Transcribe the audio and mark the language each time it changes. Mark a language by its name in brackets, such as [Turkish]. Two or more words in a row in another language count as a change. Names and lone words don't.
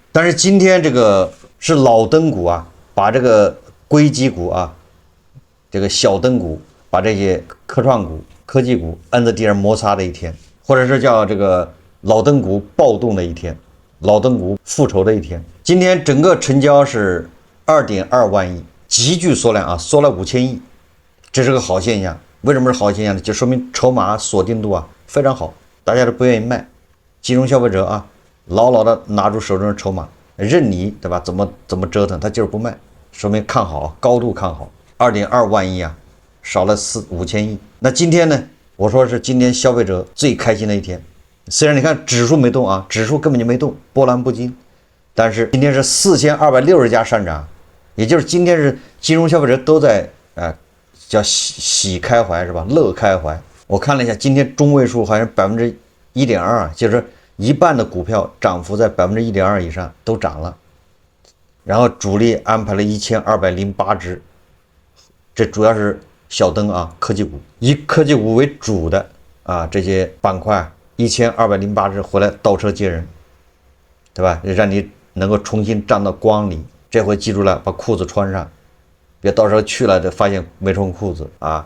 [Chinese] 但是今天這個是老燈股啊，把這個硅基股啊，這個小燈股，把這些科創股、科技股按在地上摩擦的一天，或者是叫這個老燈股暴動的一天，老燈股復仇的一天。今天整個成交是2.2萬億，急劇縮量啊，縮了5000億，這是個好現象。為什麼是好現象呢？就說明籌碼鎖定度啊非常好，大家都不願意賣，金融消費者啊牢牢的拿住手中的籌碼，任你对吧怎麼折騰，他就是不賣，說明看好，高度看好。2.2萬億啊，少了5000億。那今天呢，我說是今天消費者最開心的一天。雖然你看指數沒動啊，指數根本就沒動，波瀾不驚，但是今天是4260家上漲，也就是今天是金融消費者都在叫喜開懷是吧？樂開懷。我看了一下，今天中位數好像1.2%，就是一半的股票漲幅在1.2%以上都漲了。然后主力安排了1208只，這主要是小燈啊，科技股，以科技股為主的啊這些板塊，1208只回來倒車接人，對吧？讓你能夠重新站到光裡。這回記住了，把褲子穿上，別到時候去了就發現沒穿褲子啊！